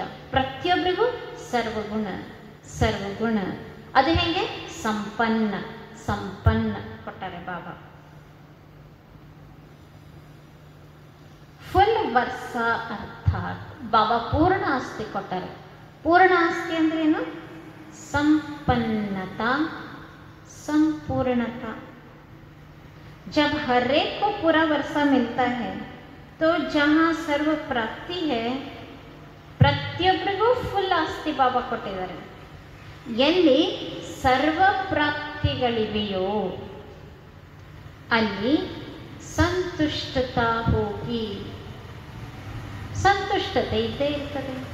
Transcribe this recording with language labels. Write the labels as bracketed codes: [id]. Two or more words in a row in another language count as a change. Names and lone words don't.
[kn] ಪ್ರತಿಯೊಬ್ಬರಿಗೂ ಸರ್ವಗುಣ. ಅದು ಹೇಗೆ? ಸಂಪನ್ನ ಕೊಟ್ಟಾರೆ ಬಾಬಾ. ಫುಲ್ ವರ್ಷ ಅರ್ಥಾತ್ ಬಾಬಾ ಪೂರ್ಣ ಆಸ್ತಿ ಕೊಟ್ಟಾರೆ. ಪೂರ್ಣ ಆಸ್ತಿ ಅಂದ್ರೇನು ಸಂಪನ್ನತಾ, संपूर्णता। [hi] जब हर एक को पूरा वर्षा मिलता है तो जहाँ सर्व प्राप्ति है, [kn] ಪ್ರತಿಯೊಬ್ಬರಿಗೂ ಫುಲ್ ಆಸ್ತಿ ಬಾಬಾ ಕೊಟ್ಟಿದ್ದಾರೆ. ಎಲ್ಲಿ ಸರ್ವ ಪ್ರಾಪ್ತಿಗಳಿವೆಯೋ ಅಲ್ಲಿ ಸಂತುಷ್ಟತಾ ಹೋಗಿ ಸಂತುಷ್ಟತೆ ಇದ್ದೇ ಇರ್ತದೆ.